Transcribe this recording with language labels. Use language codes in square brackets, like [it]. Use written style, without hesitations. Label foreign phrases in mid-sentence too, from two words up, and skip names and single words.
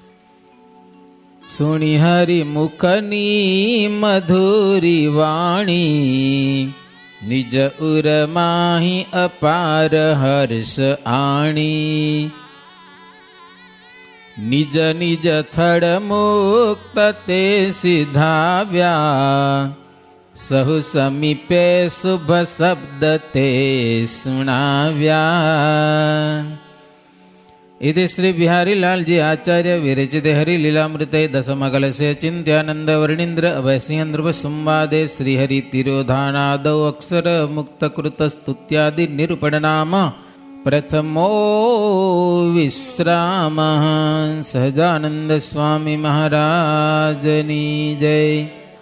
[gu] સુણી હરિ મુખની મધુરી વાણી, નિજ ઉરમાહી અપાર હર્ષ આણી. નિજ નિજ થડ મુક્ત તે સિધાવ્યા, સહુ સમીપે શુભ શબ્દ તે સુણાવ્યા. [sa] इति श्री बिहारी लाल जी आचार्य विरचित हरि लीलामृत दशमकल से चिंत्यानंद वर्णींद्र अभयसिंह संवादे श्रीहरि तिरोधानादौ अक्षर मुक्त कृत स्तुत्यादि निरूपण नाम પ્રથમો વિશ્રામ [gu] સહજાનંદ સ્વામી મહારાજની જય.